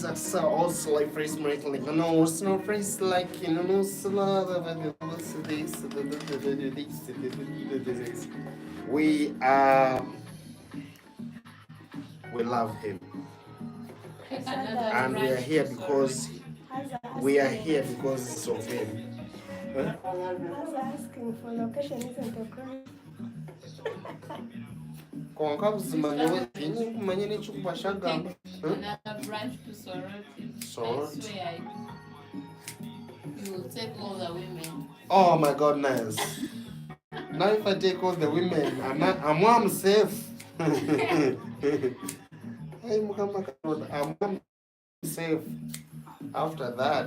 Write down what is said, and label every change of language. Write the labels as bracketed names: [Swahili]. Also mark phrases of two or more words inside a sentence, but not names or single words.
[English] That's also like phrase like no, it's not phrase like no, we love him, and we are here because of him. I was asking for location, isn't a crime? [Nyankole] Konka buzima nyewe kumanya n'ekikuba kyagamba. [English] Another branch to sorority. Sorority. I swear you will take all the women. Oh my goodness. Now if I take all the women, I'm safe. Hey, I'm safe after that.